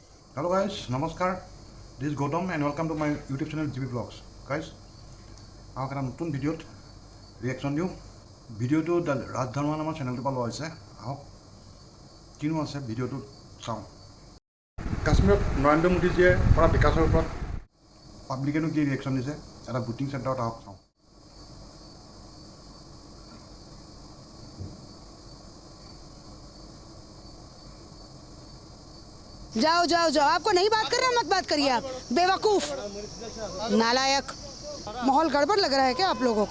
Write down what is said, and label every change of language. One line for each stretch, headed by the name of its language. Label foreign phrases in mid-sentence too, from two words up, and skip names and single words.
English: Hello guys, Namaskar. This is Gautam and welcome to my YouTube channel GB Vlogs. Guys,
Assamese: আমাক এটা নতুন ভিডিঅ'ত ৰিয়েকশ্যন দিওঁ। ভিডিঅ'টো ৰাজধৰ্মন আমাৰ চেনেলটোৰ পৰা লোৱা হৈছে। আহক কিনো আছে ভিডিঅ'টো চাওঁ। কাশ্মীৰত নৰেন্দ্ৰ মোদীজীয়ে কৰা বিকাশৰ ওপৰত পাব্লিকেনো কি ৰিয়েকশ্যন দিছে এটা
English: voting centerত
Assamese: আহক চাওঁ।
Hindi: जाओ जाओ जाओ, आपको नहीं बात कर रहे, मत बात करिए आप, बेवकूफ नालायक। माहौल गड़बड़ लग रहा है क्या आप लोगों को?